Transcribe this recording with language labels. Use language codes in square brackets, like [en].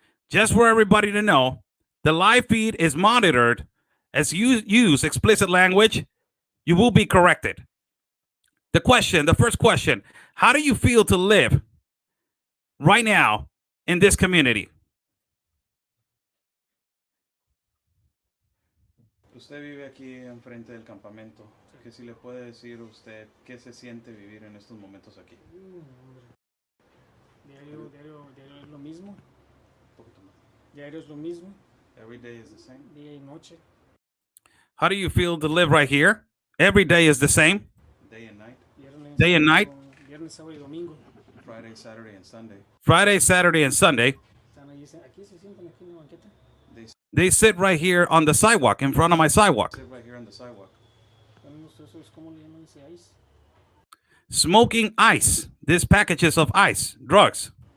[en] Just for everybody to know, the live feed is monitored. As you use explicit language, you will be corrected. The first question, how do you feel to live right now in this community? [es] Usted vive aquí enfrente del campamento. Que si le puede decir usted qué se siente vivir en estos momentos aquí. Diario es lo mismo. Diario es lo mismo. [en] Every day is the same. [es] Día y noche. [en] How do you feel to live right here? Every day is the same. Day and night. Day and night. [es] Viernes, sábado y domingo. [en] Friday, Saturday, and Sunday. Friday, Saturday, and Sunday. [es] Están ahí, aquí se sientan aquí en la banqueta. [en] They sit right here on the sidewalk, in front of my sidewalk. Sit right here on the sidewalk. [es] ¿Cómo le llaman ese ice? [en] Smoking ice. These packages of ice, drugs.